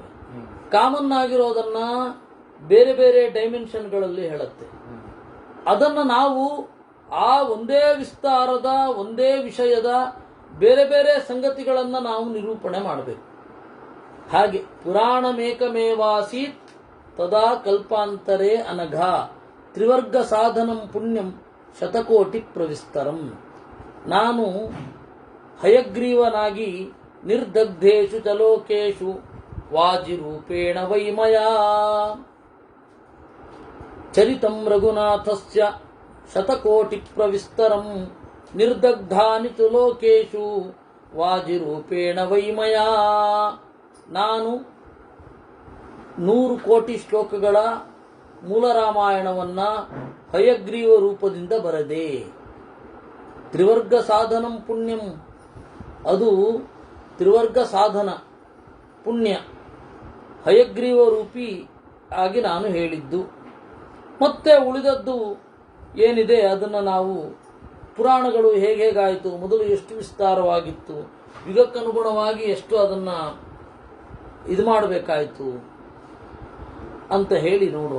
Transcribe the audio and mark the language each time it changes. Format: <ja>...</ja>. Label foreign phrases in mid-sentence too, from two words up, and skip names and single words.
<kn>ಕಾಮನ್ ಆಗಿರೋದನ್ನ ಬೇರೆ ಬೇರೆ ಡೈಮೆನ್ಷನ್ಗಳಲ್ಲಿ ಹೇಳುತ್ತೆ. ಅದನ್ನು ನಾವು ಆ ಒಂದೇ ವಿಸ್ತಾರದ ಒಂದೇ ವಿಷಯದ ಬೇರೆ ಬೇರೆ ಸಂಗತಿಗಳನ್ನು ನಾವು ನಿರೂಪಣೆ ಮಾಡಬೇಕು.</kn> <sa>ಹಾಗೆ ಪುರಾಣಮೇಕಮೇವಾಸೀತ್ ತದಾ ಕಲ್ಪಾಂತರೇ ಅನಘ ತ್ರಿವರ್ಗ ಸಾಧನಂ ಪುಣ್ಯಂ ಶತಕೋಟಿ ಪ್ರವಿಸ್ತರಂ.</sa> <kn>ನಾನು ಹಯಗ್ರೀವನಾಗಿ</kn> <sa>ನಿರ್ದಗ್ಧೇಶು ಚಲೋಕೇಶು ವಾಜಿರೂಪೇಣ ವೈಮಯಾ ಚರಿತಂ ರಘುನಾಥಸ್ಯ ಶತಕೋಟಿ ಪ್ರವಿಸ್ತರಂ ನಿರ್ದಗ್ಧಾನಿ ತು ಲೋಕೇಶು ವಾಜಿರೂಪೇಣ ವೈಮಯಾ.</sa> <kn>ನಾನು 100 ಕೋಟಿ ಶ್ಲೋಕಗಳ ಮೂಲ ರಾಮಾಯಣವನ್ನ ಹಯಗ್ರೀವ ರೂಪದಿಂದ ಬರೆದೆ.</kn> <sa>ತ್ರಿವರ್ಗ ಸಾಧನಂ ಪುಣ್ಯಂ,</sa> <kn>ಅದು ತ್ರಿವರ್ಗ ಸಾಧನ ಪುಣ್ಯ ಹಯಗ್ರೀವ ರೂಪಿ ಆಗಿ ನಾನು ಹೇಳಿದ್ದು. ಮತ್ತೆ ಉಳಿದದ್ದು ಏನಿದೆ ಅದನ್ನು ನಾವು ಪುರಾಣಗಳು ಹೇಗಾಯಿತು, ಮೊದಲು ಎಷ್ಟು ವಿಸ್ತಾರವಾಗಿತ್ತು, ಯುಗಕ್ಕನುಗುಣವಾಗಿ ಎಷ್ಟು ಅದನ್ನು ಇದು ಮಾಡಬೇಕಾಯಿತು ಅಂತ ಹೇಳಿ ನೋಡೋಣ.</kn>